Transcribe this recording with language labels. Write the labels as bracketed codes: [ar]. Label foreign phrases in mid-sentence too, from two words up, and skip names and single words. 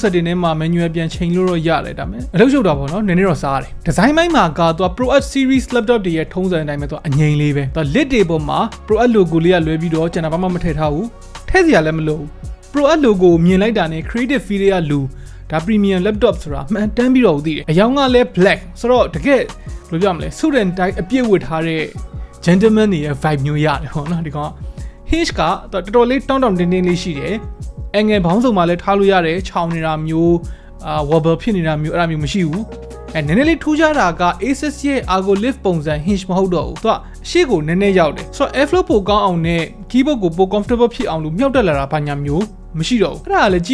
[my] setting ထဲမှာ manual ပြန်ချိန်လို့တော့ရတယ်ဒါပေမဲ့အလုပ်ရှုပ်တာပေါ့နော်နည်းနည်းတော့စားတယ် design ပိုင်းမှာကသူက [en] ProArt series laptop [my] တွေရဲ့ထုံးစံအတိုင်းပဲသူကအငြိမ်လေးပဲသူ lid တွေပေါ်မှာ ProArt logo လေးကလွဲပြီးတော့ကျွန်တော်ဘာမှမထည့်ထားဘူးထည့်စရာလည်းမလိုဘူး ProArt logo မြင်လိုက်တာနဲ့ [en] creative field [my] တွေကလူဒါ [en] premium laptop [my] ဆိုတာမှန်တမ်းပြီးတော့သိတယ်အယောင်ကလည်း black ဆိုတော့တကယ်ဘယ်လိုပြောမလဲ [en] suit and tie [my] အပြည့်ဝတ်ထားတဲ့ gentleman တွေရဲ့ vibe မျိုးရတယ်ပေါ့နော်ဒီကောင်hinge ကတော်တော်လေးတောင်းတောင်းတင်းတင်းလေးရှိတယ်။အငယ်ဘောင်းစုံမှာလည်းထားလို့ရတယ်။ချောင်းနေတာမျိုးwobble ဖြစ်နေတာမျိုးအဲ့ဒါမျိုးမရှိဘူး။နည်းနည်း လေးထူးခြားတာက Asus ရဲ့ Argo Lift ပုံစံ hinge မဟုတ်တော့ဘူး။သူကအရှိကိုနည်းနည်းရောက်တယ်။ဆိုတော့ airflow ပိုကောင်းအောင်နဲ့ keyboard ကိုပို comfortable ဖြစ်အောင်လို့မြှောက်တက်လာတာဘာညာမျိုးမရှိတော့ဘူး။အဲ့ဒါလည်းကြ